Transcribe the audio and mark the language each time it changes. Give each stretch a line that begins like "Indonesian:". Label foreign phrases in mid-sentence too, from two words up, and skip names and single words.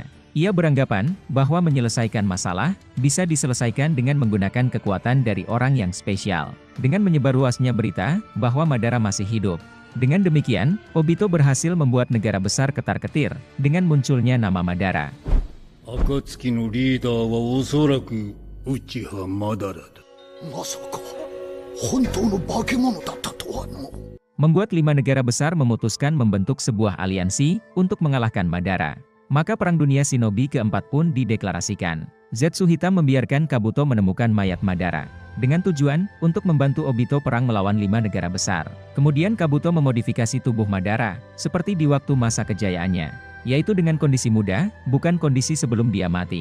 Indonesian: Ia beranggapan bahwa menyelesaikan masalah bisa diselesaikan dengan menggunakan kekuatan dari orang yang spesial. Dengan menyebarluasnya berita bahwa Madara masih hidup. Dengan demikian, Obito berhasil membuat negara besar ketar-ketir dengan munculnya nama Madara.
Japanese: 暁のリーダーはおそらく内葉マダラだ。まさか本当の化け物だったとはの。
Indonesian: Membuat 5 negara besar memutuskan membentuk sebuah aliansi untuk mengalahkan Madara. Maka Perang Dunia Shinobi keempat pun dideklarasikan. Zetsu Hitam membiarkan Kabuto menemukan mayat Madara, dengan tujuan untuk membantu Obito perang melawan 5 negara besar. Kemudian Kabuto memodifikasi tubuh Madara, seperti di waktu masa kejayaannya, yaitu dengan kondisi muda, bukan kondisi sebelum dia mati.